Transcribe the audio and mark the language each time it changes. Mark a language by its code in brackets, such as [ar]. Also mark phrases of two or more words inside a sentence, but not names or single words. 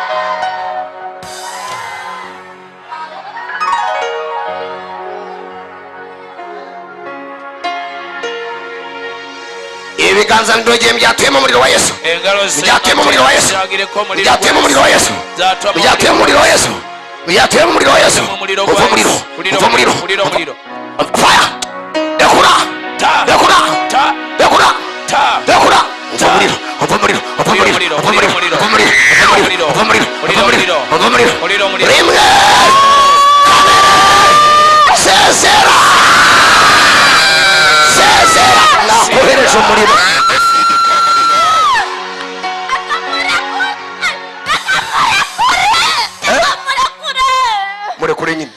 [rn] Ibiganza ndogeye byatuyemo umuriro wa Yesu. Engalo Byatuyemo umuriro wa Yesu. zagireko umuriro. Byatuyemo umuriro wa Yesu. Byatuyemo umuriro wa Yesu. Byatuyemo umuriro wa Yesu. Umuriro, Umva umuriro. Umva umuriro. umuriro, umuriro. Fire. Dekura. Ta. Dekura. Ta. Dekura. Ta. Dekura. Umva umuriro. Umva umuriro. Umva umuriro. Umuriro, Umva umuriro. umuriro, Umva umuriro. umuriro, Umva umuriro. Umva umuriro. Umva umuriro. Umuriro, umuriro. Rimwe. Sezera. Sezera. Nakohereje umuriro. Murekure nyine.